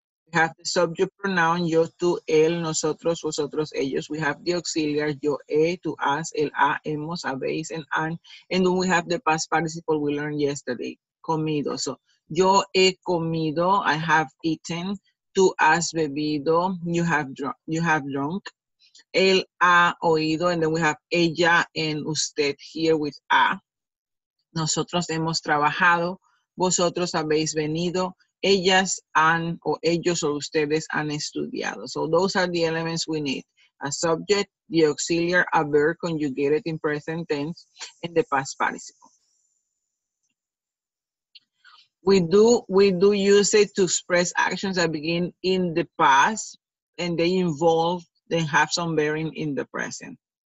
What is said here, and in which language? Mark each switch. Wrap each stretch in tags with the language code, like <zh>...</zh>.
<en>We have the subject pronoun, yo, tú, él, nosotros, vosotros, ellos. We have the auxiliary, yo, tú, us, el, hemos, habéis, and an. And then we have the past participle we learned yesterday, comido. So,</en> <es>yo he comido,</es> <en>I have eaten.</en> <es>Tú has bebido,</es> <en>you have drunk.</en> <es>Él ha oído,</es> <en>and then we have ella and usted here with a.</en> <es>Nosotros hemos trabajado, vosotros habéis venido. Ellas han, o ellos o ustedes han estudiado.</es> <en>So those are the elements we need. A subject, the auxiliary, a verb conjugated in present tense, and the past participle. We do use it to express actions that begin in the past and they have some bearing in the present.</en>